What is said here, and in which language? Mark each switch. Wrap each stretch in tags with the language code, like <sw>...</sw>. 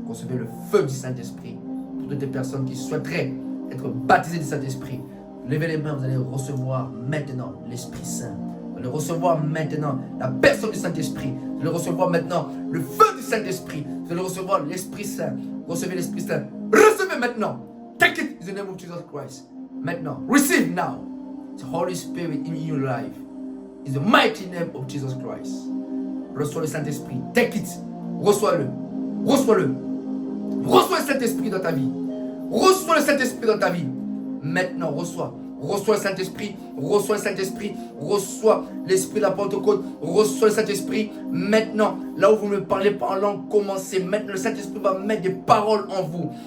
<fr>Recevez le feu du Saint-Esprit. Pour toutes les personnes qui souhaiteraient être baptisées du Saint-Esprit, levez les mains, vous allez recevoir maintenant l'Esprit Saint. Vous allez recevoir maintenant la personne du Saint-Esprit. Vous allez recevoir maintenant le feu du Saint-Esprit. Vous allez recevoir l'Esprit Saint. Recevez l'Esprit Saint. Recevez maintenant.</fr> <en>Take it in the name of Jesus Christ. Maintenant. Receive now. The Holy Spirit in your life. In the mighty name of Jesus Christ.</en> <fr>Reçois le Saint-Esprit. Take it. Reçois-le. Reçois-le. Reçois le Saint-Esprit dans ta vie. Reçois le Saint-Esprit dans ta vie. Maintenant, reçois. Reçois le Saint-Esprit. Reçois le Saint-Esprit. Reçois l'Esprit de la Pentecôte. Reçois le Saint-Esprit. Maintenant, là où vous me parlez par langue, commencez. Maintenant, le Saint-Esprit va mettre des paroles en vous.</fr>